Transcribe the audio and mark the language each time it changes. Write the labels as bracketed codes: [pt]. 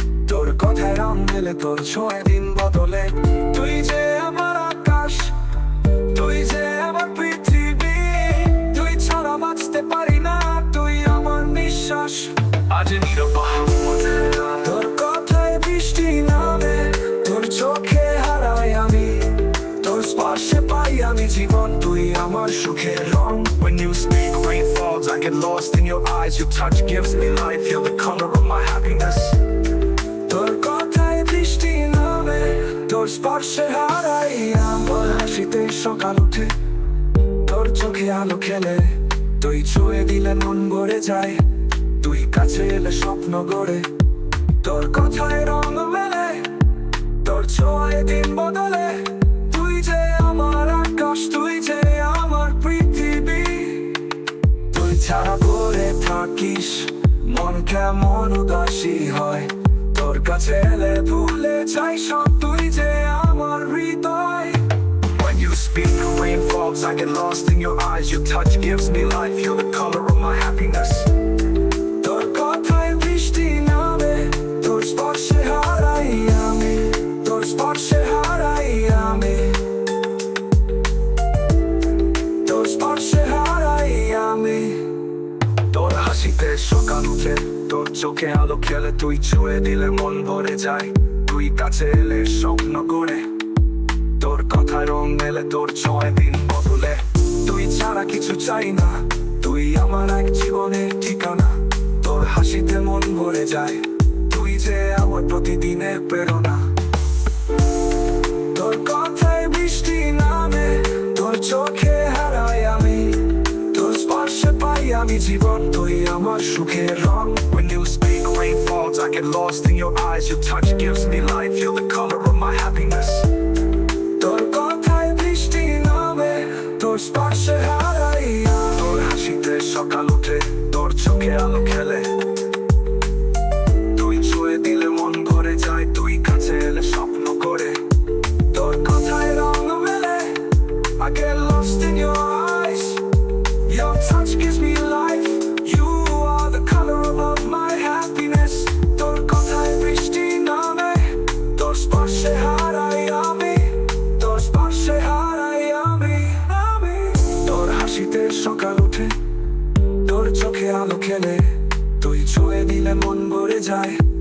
[bn] তোর কথায় রং মেলে, তোর ছোঁয়ায় দিন বদলে, তুই যে আমার আকাশ, তুই যে আমার পৃথিবী, তুই ছাড়া বাঁচতে পারি না, তুই আমার নিঃশ্বাস। আজ নীরব তোর কথায় বৃষ্টি নামে, তোর চোখে হারাই আমি, তোর স্পর্শে পাই আমি জীবন, তুই আমার সুখের রং। [en] When you speak, rain falls, I get lost in your eyes, your touch gives me life, you're the color of my happiness. [bn] তোর কথায় বৃষ্টি নামে, তোর স্পর্শে হারাই আমার, হাসিতে সকাল উঠে, তোর চোখে আলো খেলে, তুই ছুঁয়ে দিলে মন ভরে যায়, তুই কাছে এলে স্বপ্ন গড়ে, তোর কথায় রং মেলে, তোর ছোঁয়ায় দিন বদলে। তুই যে আমার আকাশ, তুই যে আমার পৃথিবী। তুই ছাড়া পড়ে থাকিস, মন কেমন উদাসী হয়। তোর কাছে এলে ভুলে যাই সব, তুই যে আমার হৃদয়। [en] When you speak, rain falls, I get lost in your eyes. Your touch gives me life, you're the color of my happiness. [bn] তোর কথায় বৃষ্টি নামে, তোর স্পর্শে হারাই আমি, তোর স্পর্শে হারাই আমি, তোর স্পর্শে হারাই আমি। তোর হাসিতে সকাল উঠে, তোর চোখে আলো খেলে, তুই ছুঁয়ে দিলে মন ভরে যায়। তুই কাছে এলে স্বপ্ন গড়ে, তোর কথায় রং মেলে, তোর ছোঁয়ায় দিন বদলে। তুই ছাড়া কিছু চাই না, তুই আমার এক জীবনের ঠিকানা। তোর হাসিতে মন ভরে যায়, তুই যে আমার প্রতিদিনের প্রেরণা। তোর কথায় বৃষ্টি নামে, তোর চোখে হারাই আমি, তোর স্পর্শে পাই আমি জীবন। তুই আমার সুখের রং। [en] When you speak, rain falls, I get lost in your eyes. Your touch gives me life, you're the color of my happiness. [bn] তোর কথায় বৃষ্টি নামে, তোর স্পর্শে হারাই আমি। তোর হাসিতে সকাল উঠে, তোর চোখে আলো খেলে, তুই ছুঁয়ে দিলে মন ভরে যায়। তুই কাছে এলে স্বপ্ন করে, তোর কথায় রং মেলে, [en] I get lost in your eyes. Your touch gives me life, you are the color of my happiness. [bn] তোর কথায় বৃষ্টি নামে, তোর স্পর্শে হারাই আমি, তোর স্পর্শে হারাই আমি। তোর হাসিতে সকাল উঠে, তোর চোখে আলো খেলে, তুই ছুঁয়ে দিলে মন ভরে যায়।